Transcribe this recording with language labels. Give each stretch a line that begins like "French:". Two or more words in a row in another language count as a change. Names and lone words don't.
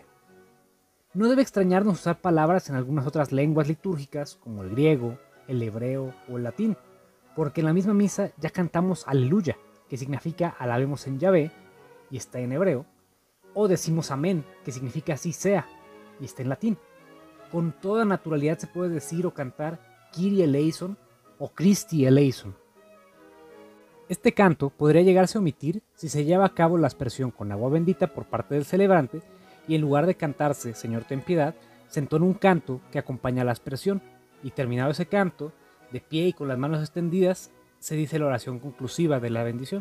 Spanish: No debe extrañarnos usar palabras en algunas otras lenguas litúrgicas, como el griego, el hebreo o el latín, porque en la misma misa ya cantamos Aleluya, que significa alabemos en Yahvé, y está en hebreo, o decimos Amén, que significa así sea, y está en latín. Con toda naturalidad se puede decir o cantar
Greek: Κύριε ελέησον
Spanish: o
Greek: Χριστέ ελέησον.
Spanish: Este canto podría llegarse a omitir si se lleva a cabo la aspersión con agua bendita por parte del celebrante y en lugar de cantarse Señor ten piedad, se entona un canto que acompaña la aspersión y terminado ese canto, de pie y con las manos extendidas, se dice la oración conclusiva de la bendición.